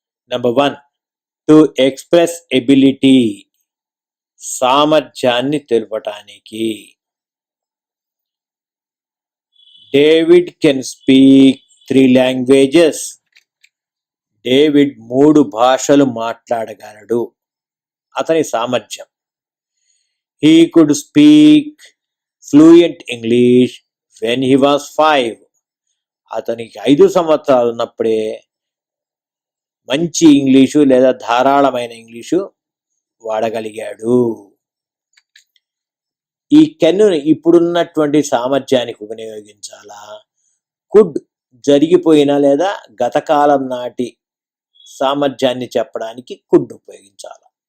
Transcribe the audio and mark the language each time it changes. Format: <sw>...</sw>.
<en>Number 1, to express ability.</en> <te>సామర్థ్యాన్ని తెలుపటానికి.</te> <en>David can speak 3 languages.</en> <te>David 3 భాషలు మాట్లాడగలడు, అతని సామర్థ్యం.</te> <en>He could speak fluent English when he was 5.</en> <te>అతనికి 5 సంవత్సరాలు ఉన్నప్పుడే మంచి ఇంగ్లీషు లేదా ధారాళమైన ఇంగ్లీషు వాడగలిగాడు. ఈ కెన్ను ఇప్పుడున్నటువంటి సామర్థ్యానికి వినియోగించాలా, కుడ్ జరిగిపోయిన లేదా గత కాలం నాటి సామర్థ్యాన్ని చెప్పడానికి కుడ్ ఉపయోగించాలి.</te>